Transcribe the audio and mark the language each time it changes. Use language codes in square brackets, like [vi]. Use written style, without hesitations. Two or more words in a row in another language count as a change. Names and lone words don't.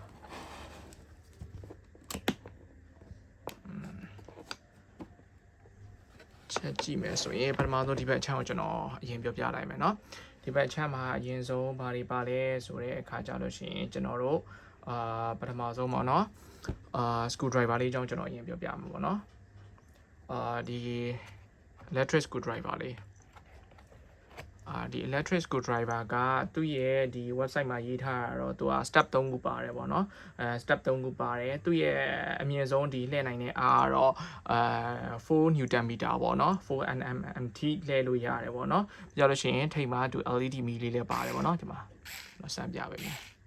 [my] ချက်ကြည့်မယ်ဆိုရင်ပထမဆုံးဒီဘက်အချမ်းကိုကျွန်တော်အရင်ပြောပြလိုက်မယ်နော်ဒီဘက်အချမ်းမှာအရင်ဆုံးဘာတွေပါလဲဆို တဲ့အခါကြလို့ရှိရင်ကျွန်တော်တို့ပထမဆုံးပေါ့နော်screwdriver လေးအကြောင်းကျွန်တော်အရင်ပြောပြမှာပေါ့နော်ဒီ [en] electric screwdriver [my] လေးဒီ [en] electric screwdriver [my] ကသူ့ရဲ့ဒီ website မှာရေးထားတာတော့သူက step 3ခုပါတယ်ပေါ့နော်step 3ခုပါတယ်သူ့ရဲ့အမြင့်ဆုံးဒီလှည့်နိုင်တဲ့အားကတော့4 [en] newton meter [my] ပေါ့နော်4 nm ထိလှည့်လို့ရတယ်ပေါ့နော်ပြောလို့ရှိရင်ထိပ်မှာသူ LED မီလေးလည်းပါတယ်ပေါ့နော်ဒီမှာစမ်းပြပေးမယ်